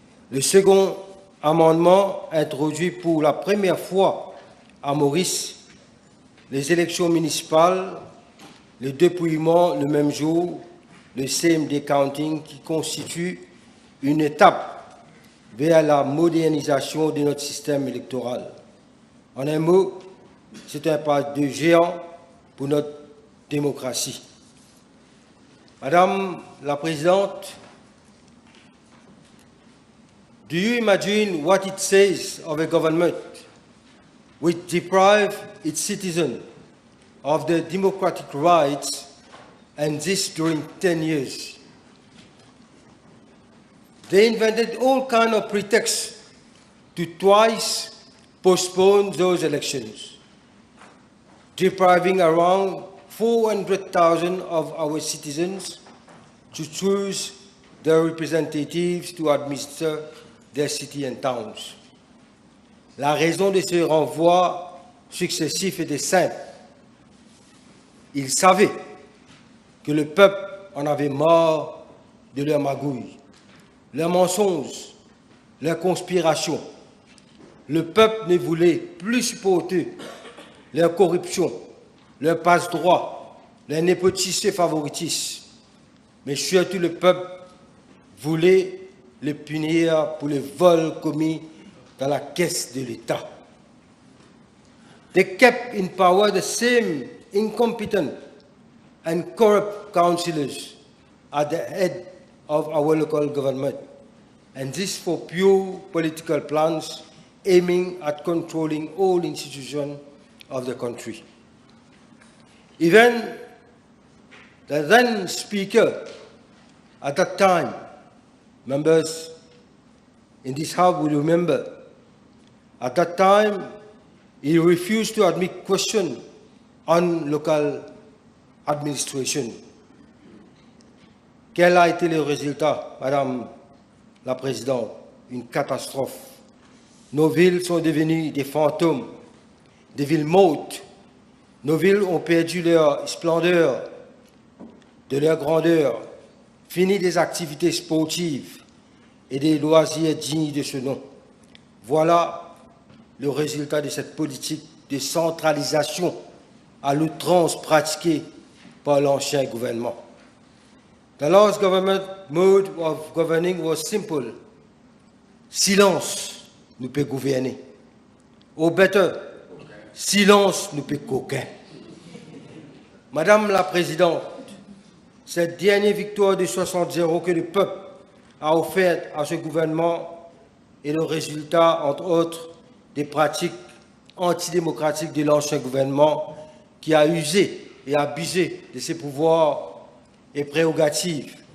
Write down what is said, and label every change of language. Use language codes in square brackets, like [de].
[fr] Le second amendement introduit pour la première fois à Maurice les élections municipales, le dépouillement le même jour, le CMD counting qui constitue une étape vers la modernisation de notre système électoral. En un mot, c'est un pas de géant pour notre démocratie. Madame la Présidente, [en] do you imagine what it says of a government which deprives its citizens of their democratic rights, and this during 10 years? They invented all kinds of pretexts to twice postpone those elections, depriving around 400,000 of our citizens to choose their representatives to administer their cities and towns. [fr] La raison de ce renvoi successif était simple. Ils savaient que le peuple en avait marre de leurs magouilles, leurs mensonges, leurs conspirations. Le peuple ne voulait plus supporter leur corruption, leur passe-droit, leur népotisme et favoritisme. Mais surtout le peuple voulait les punir pour les vols commis dans la caisse de l'État. [en] They kept in power the same incompetent and corrupt councillors at the head of our local government, and this for pure political plans aiming at controlling all institutions of the country. Even the then Speaker at that time, members in this House will remember, at that time he refused to admit questions on local administration. [fr] Quel a été le résultat, Madame la Présidente? Une catastrophe. Nos villes sont devenues des fantômes, des villes mortes. Nos villes ont perdu leur splendeur, de leur grandeur, fini des activités sportives et des loisirs dignes de ce nom. Voilà le résultat de cette politique de centralisation à l'outrance pratiquée par l'ancien gouvernement. [en] The last government mode of governing was simple. [fr] Silence nous peut gouverner. [en] Or better, [fr] silence nous peut coquin. Madame la Présidente, cette dernière victoire de 60-0 que le peuple a offerte à ce gouvernement est le résultat, entre autres, des pratiques antidémocratiques de l'ancien gouvernement qui a usé et abusé de ses pouvoirs et prérogatives.